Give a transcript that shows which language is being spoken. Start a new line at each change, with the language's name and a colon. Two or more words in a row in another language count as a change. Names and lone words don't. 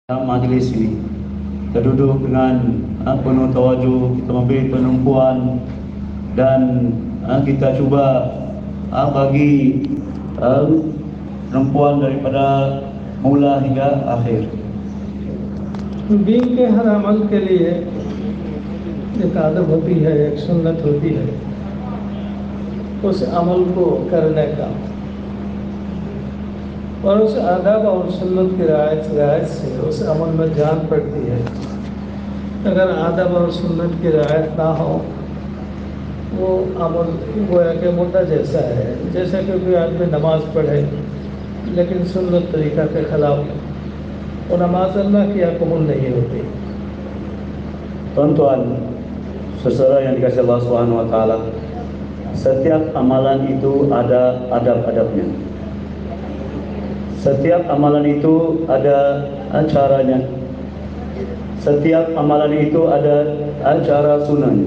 Malay: dalam majlis ini. Kita duduk dengan penuh tawajuh, kita memberi penumpuan dan kita cuba bagi penumpuan daripada mula hingga akhir.
Hindi: दीन के हर अमल के लिए एक आदत होती है, एक सुन्नत होती है उस अमल को करने का, और उस आदाब और सुन्नत की रियायत से उस अमल में जान पड़ती है। अगर आदाब और सुन्नत की रियायत ना हो वो अमल गोया के मुद्दा जैसा है, जैसा कि कोई आदमी नमाज पढ़े लेकिन सुन्नत तरीका के खिलाफ और नमाज अल्लाह की कबूल नहीं होती।
Malay: Tuan-tuan, saudara yang dikasihi Allah
Arabic: سبحانه وتعالى,
Malay: setiap amalan itu ada adab-adabnya. Setiap amalan itu ada caranya. Setiap amalan itu ada cara sunnahnya.